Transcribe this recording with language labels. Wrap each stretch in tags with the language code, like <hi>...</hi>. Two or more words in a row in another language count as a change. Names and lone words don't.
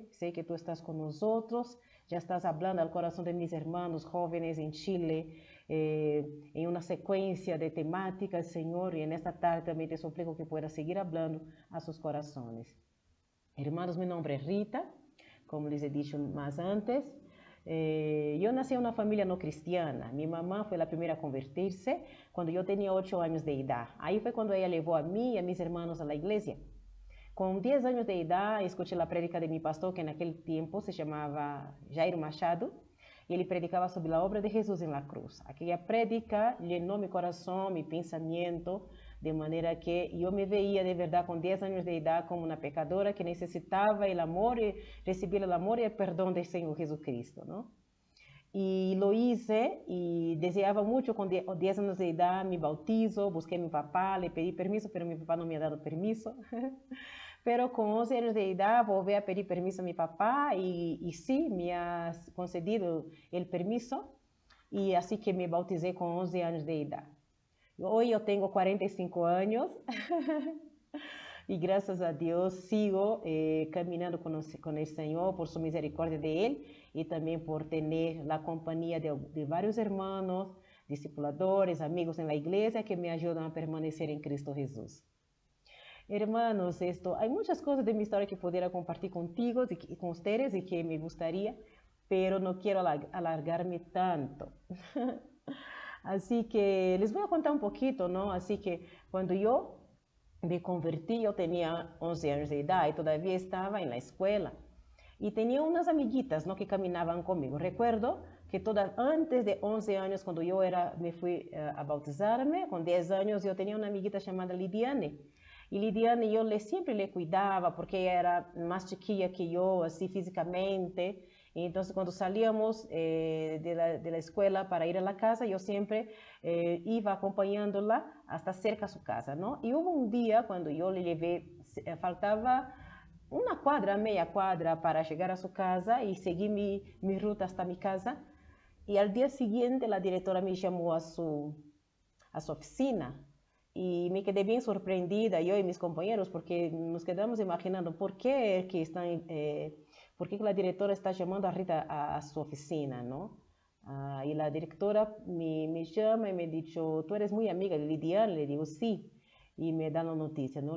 <es>Sé que tú estás con nosotros. Ya estás hablando al corazón de mis hermanos jóvenes en Chile, en una secuencia de temáticas, Señor, y en esta tarde también te suplico que puedas seguir hablando a sus corazones. Hermanos, mi nombre es Rita, como les he dicho más antes. Yo nací en una familia no cristiana. Mi mamá fue la primera a convertirse cuando yo tenía 8 años de edad. Ahí fue cuando ella llevó a mí y a mis hermanos a la iglesia.</es> <pt>Com 10 anos de idade, escutei a prédica de meu pastor, que naquele tempo se chamava Jair Machado, e ele predicava sobre a obra de Jesus na cruz. Aquela prédica llenou meu coração, meu pensamento, de maneira que eu me veia de verdade com 10 anos de idade como uma pecadora que necessitava o amor e receber o amor e o perdão do Senhor Jesus Cristo, não?</pt> <es>E lo hice</es> <pt>e desejava muito com 10 anos de idade me bautizo, busquei meu papá, le pedi permiso, mas meu papá não</pt> <es>me ha dado permiso.</es> <pt>Pero com 11 anos de idade,</pt> <es>volví a pedir permiso a mi papá e sim, me ha concedido o permiso</es> <pt>e assim que me bautizei</pt> <es>com 11 anos de idade.</es> <pt>Hoje eu tenho 45 anos e graças a Deus sigo caminhando com o Senhor por sua misericórdia de Ele e também por ter a companhia de vários irmãos, discipuladores, amigos na igreja que me ajudam a permanecer em Cristo Jesus.</pt> <es>Hermanos, hay muchas cosas de mi historia que pudiera compartir contigo y con ustedes y que me gustaría, pero no quiero alargarme tanto. Así que les voy a contar un poquito, ¿no? Así que cuando yo me convertí, yo tenía 11 años de edad y todavía estaba en la escuela. Y tenía unas amiguitas, ¿no? Que caminaban conmigo. Recuerdo que antes de 11 años, cuando yo me fui a bautizarme, con 10 años, yo tenía una amiguita llamada Lidiane.</es> <pt>E Lidiane, eu sempre lhe cuidava, porque era mais chiquilla que eu, assim, fisicamente. Então, quando salíamos da escola para ir à casa, eu sempre ia acompanhando-la até cerca da sua casa, não? E houve um dia, quando eu lhe levei, faltava uma quadra, meia quadra, para chegar à sua casa e seguir minha ruta até minha casa. E ao dia seguinte, a diretora me chamou à sua oficina.</pt> <es>Y me quedé bien sorprendida, yo y mis compañeros, porque nos quedamos imaginando por qué por qué la directora está llamando a Rita a su oficina, ¿no? Y la directora me llama y me ha dicho, tú eres muy amiga de Lidiane, le digo, sí, y me da la noticia, ¿no?</es>